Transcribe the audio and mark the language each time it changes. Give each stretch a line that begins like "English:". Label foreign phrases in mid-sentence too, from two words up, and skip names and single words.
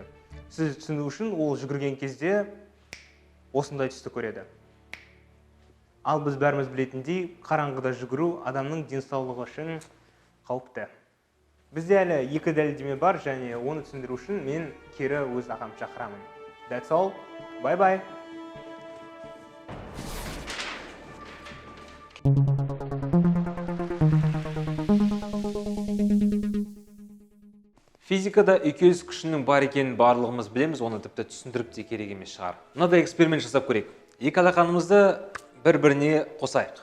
Kazakh: Сіз түсіну үшін ол жүгірген кезде осындай түсті көреді. Ал біз бәріміз білетіндей, қараңғыда жүгіру адамның денсаулығы үшін қауіпті. Бізде әлі екі дәлелдеме бар және оны түсіндіру үшін мен кері өз ағам шақырамын.
English: That's all. Bye-bye.
Kazakh: Физикада үйкеліс күшінің бар екенін барлығымыз білеміз, оны тіпті түсіндіріп те керек емес шығар. Мынадай эксперимент жасап көрейік. Екі алақанымызды бір-біріне қосайық.